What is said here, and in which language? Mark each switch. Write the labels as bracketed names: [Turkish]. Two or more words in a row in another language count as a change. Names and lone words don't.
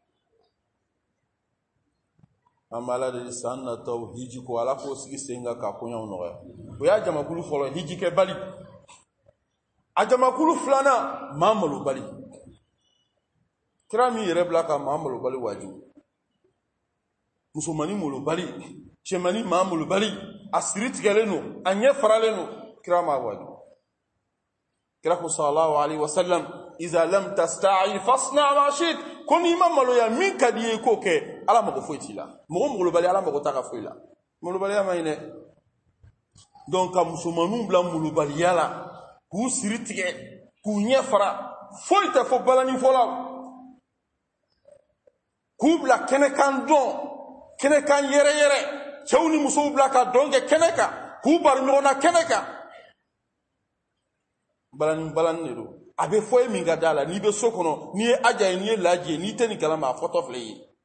[Bambara] an b'a la deli san nataw hiji ko ala k'o sigi sen kan ka koɲɛw nɔgɔya o y'a jamakulu fɔlɔ hiji kɛ bali a jamakulu filanan maa malo bali kira min yɛrɛ bila ka maa malo bali wajibi musomani malo bali cɛmani maa malo bali a siri tigɛlen don a ɲɛ faralen don kira ma wajibi kira ko [Arabic] صلى الله عليه وسلم إذا لم تستحي فاصنع ما شئت [Bambara] ko n'i ma maloya min ka di ye k'o kɛ ala mago foyi t'i la mɔgɔ malo bali ala mago t'a ka foyi la malo baliya ma ɲi dɛ donc ka musomaninw bila malo baliya la k'u siri tigɛ k'u ɲɛ fara foyi tɛ fɔ balani fɔlaw k'u bila kɛnɛkan dɔn kɛnɛkan yɛrɛ cɛw ni musow bila ka dɔn kɛ kɛnɛ kan k'u bari ɲɔgɔn na kɛnɛ kan balani de don a bɛ fɔ e min ka da la n'i bɛ so kɔnɔ n'i ye aja ye n'i ye laji ye n'i tɛ nin kalama a fɔtɔ filɛ ye